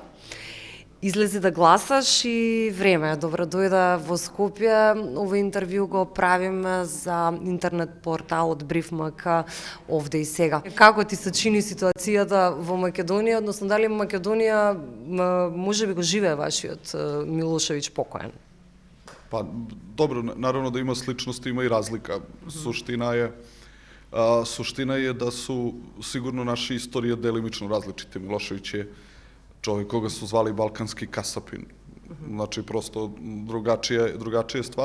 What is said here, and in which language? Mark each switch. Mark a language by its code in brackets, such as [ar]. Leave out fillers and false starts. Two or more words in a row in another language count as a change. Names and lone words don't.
[mk] Излези да гласаш и време е. Добро дојда во Скопје. Овој интервју го правим за интернет порталот Бриф.мк овде и сега. Како ти се чини ситуацијата во Македонија, односно дали Македонија можеби го живее вашиот Милошевиќ покоен? [sr] Pa dobro, naravno da ima sličnosti, ima i razlika. Suština je da su sigurno naše istorije delimično različite. Milošević je čovjek koga su zvali balkanski kasapin. Znači, prosto drugačija stvar.